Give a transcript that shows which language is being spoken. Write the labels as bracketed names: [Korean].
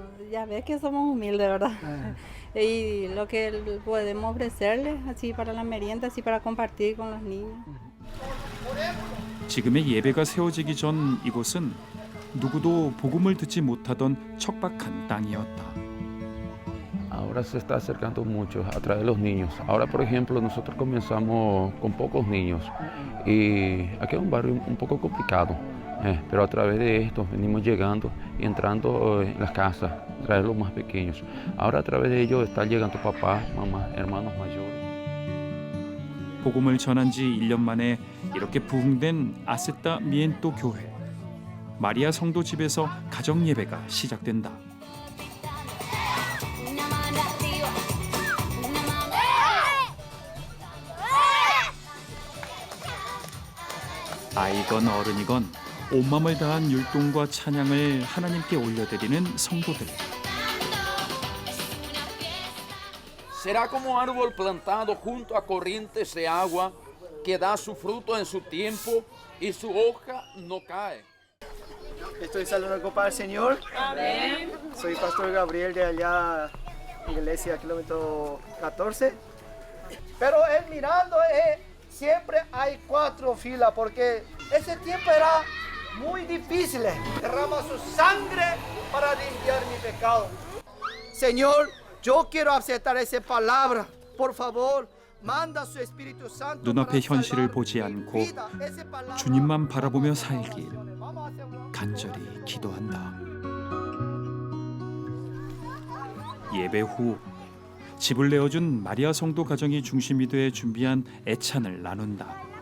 [Spanish] Ya ves que somos humildes, ¿verdad? Y lo que podemos ofrecerles así para la merienda, así para compartir con los niños. [Korean] 지금의 예배가 세워지기 전 이곳은 누구도 복음을 듣지 못하던 척박한 땅이었다. [Spanish] Ahora se está acercando mucho a través de los niños. Ahora, por ejemplo, nosotros comenzamos con pocos niños y aquí es un barrio un poco complicado, pero a través de esto venimos llegando y entrando en las casas, a través de los más pequeños. Ahora a través de ellos están llegando papás, mamás, hermanos mayores. [Korean] 복음을 전한 지 1년 만에 이렇게 부흥된 아세타 미엔토 교회. 마리아 성도 집에서 가정 예배가 시작된다. 아이건 어른이건 온마음을 다한 율동과 찬양을 하나님께 올려드리는 성도들. [Spanish] Será como árbol plantado junto a corrientes de agua que da su fruto en su tiempo y su hoja no cae. Estoy saludando para el Señor. Amén. Soy Pastor Gabriel de allá, iglesia kilómetro 14. Pero él mirando, siempre hay 4 filas porque ese tiempo era muy difícil. Derrama su sangre para limpiar mi pecado. Señor, yo quiero aceptar esa palabra. Por favor, manda su Espíritu Santo. [Korean] 눈앞의 현실을 보지 않고 주님만 바라보며 살길 간절히 기도한다. 예배 후 집을 내어준 마리아 성도 가정이 중심이 돼 준비한 애찬을 나눈다.